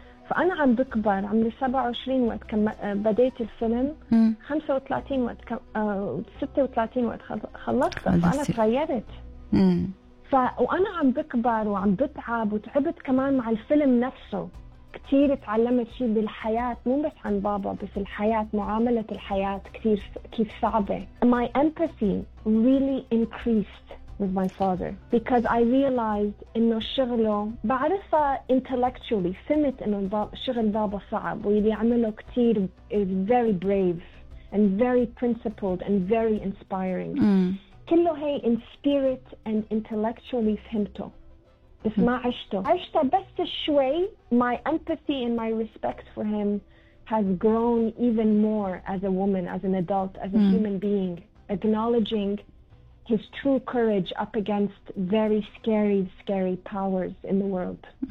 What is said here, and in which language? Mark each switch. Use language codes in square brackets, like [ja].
[ar] فأنا عم بكبر، عمري 27 وقت بديت الفيلم، 35 وقت 36 وقت خلصته. فأنا تغيرت. وأنا عم بكبر وعم بتعب، وتعبت كمان مع الفيلم نفسه كتير، تعلمت شيء بالحياة، مو بس عن بابا بس الحياة، معاملة الحياة كتير كيف صعبة. [en] My empathy really increased with my father because I realized [ar] إنه شغله بعرفه [en] intellectually، [ar] فهمت إنه شغل بابا صعب، واللي عمله كتير [en] is very brave and very principled and very inspiring. [ar] كله هي [en] in spirit and intellectually [ar] فهمته، بس ما عشته. عشته بس شوي. [en] My empathy and my respect for him has grown even more as a woman, as an adult, as a human being, acknowledging his true courage up against very scary, scary powers in the world.